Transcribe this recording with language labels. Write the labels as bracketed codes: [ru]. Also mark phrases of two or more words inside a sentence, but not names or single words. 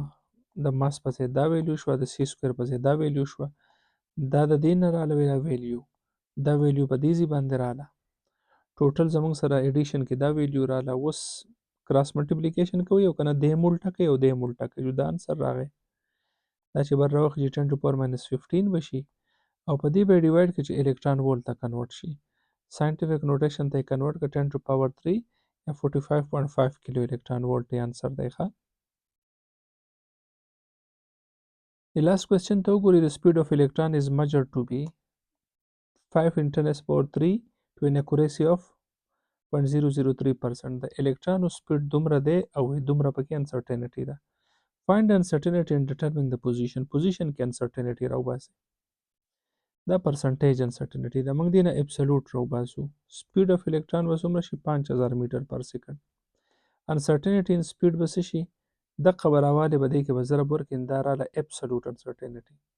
[ps] د ماس په ځای دا ویلیو شوه، د [en] c square [ps] په ځای دا ویلیو شوه، دا د دې نه راله دا ویلیو، دا ویلیو په دې ځای باندې راله، ټوټل زموږ سره ایډیشن کې دا ویلیو راله. اوس [en] cross multiplication [ps] کوي او که نه دې ملټه کوي او دې ملټه کوي، دا انسر راغی. دا چې بر راوخیږي [en] 10 to power minus 15 [ps] به شي او په دې به یې ډیوایډ کړي چې [en] electron volt [ps] ته کنورټ شي. [en] scientific notation [ps] ته یې کنورټ کړه [en] 10 to power 3 [ps] یا 45.5 [en] kilo electron volt [ps] یې انسر دی. ښه، [en] The last question [ps] ته وګورئ. [en] The speed of electron is measured to be 5 in 10 to power 3 to an accuracy of 0.003%. [ps] د الکترونو سپیډ دومره دی او دومره پکې انسرټینټي ده. [en] Find uncertainty and determine the position. [ps] Position کې uncertainty راوباسئ. دا [en] percentage uncertainty [ps] ده. موږ دې نه ابسولوټ راوباسو. [en] speed of electron [ps] به څومره شي؟ 5000 میټر پر سیکنډ. [en] uncertainty in speed [ps] به څه شي؟ دقه به راوالی به دې کې به ضرب ورکړي، دا راله [en] absolute uncertainty.